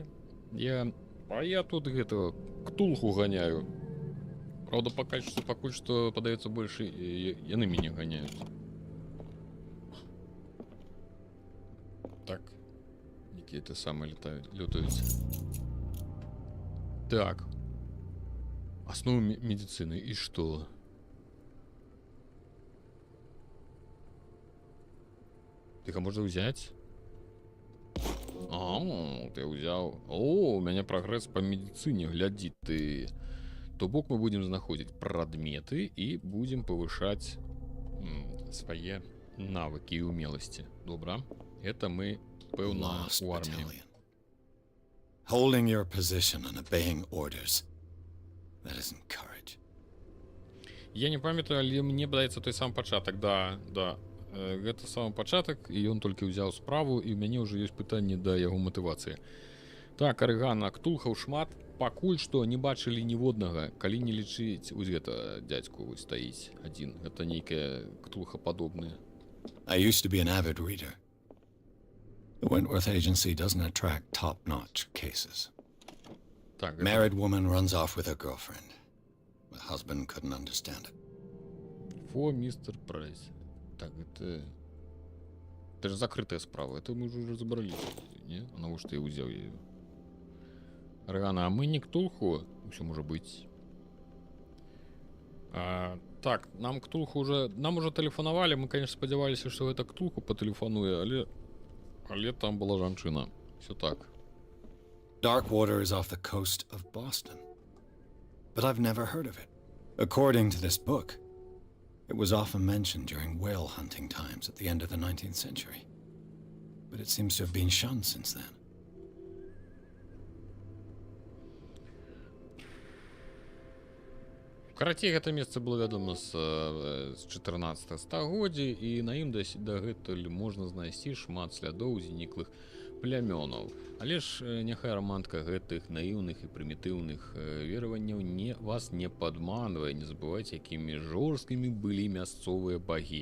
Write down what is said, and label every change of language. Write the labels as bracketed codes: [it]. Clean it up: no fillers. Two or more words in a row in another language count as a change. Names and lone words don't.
[be] А я тут гэта ктулху ганяю. Правда, пакуль што падаецца больш яны мяне ганяюць. Так. Якія ты самыя лютаюць. Так. [ru] Основы медицины. И что? Их можно взять? А, ты взял. О, у меня прогресс по медицине. Гляди ты. То бок мы будем находить предметы и будем повышать свои навыки и умелости. Добро. Это мы певно [en] Lost [ru] у армии. [en] battalion. Holding your position and obeying orders. That isn't courage. [be] Я не памятаю, але мне падаецца той сам пачатак. Да. Гэта самы пачатак, і ён толькі ўзяў справу, і ў мяне ўжо ёсць пытанне да яго матывацыі. Так, Арыгана, ктулхаў шмат. Пакуль што не бачылі ніводнага, калі не лічыць вось гэта дзядзьку вось стаіць адзін. Гэта нейкая ктулха падобная. [en] I used to be an avid reader. The Wentworth Agency doesn't attract top-notch cases. [be] Так, [en] Married woman runs off with her girlfriend. The husband couldn't understand it. [ru] Фо, мистер Прайс. Так, это же закрытая справа. Это мы уже разобрались, не? [be] А навошта я ўзяў яе? Арыгана, а мы не ктулху? Усё можа быць. Так, нам ктулху уже... Нам уже тэлефанавалі, мы, конечно, спадзяваліся, што гэта ктулху патэлефануе, але там была жанчына. [ru] Всё так. [en] Darkwater is off the coast of Boston. But I've never heard of it. According to this book, it was often mentioned during whale hunting times at the end of the 19th century. But it seems to have been shunned since then. [be] Карацей, гэта месца было вядома з 14 стагоддзя, і на ім дагэтуль можна знайсці шмат слядоў зніклых плямёнаў. Але ж няхай рамантка гэтых наіўных і прымітыўных вераванняў вас не падманвае, не забывайце, якімі жорсткімі былі мясцовыя багі.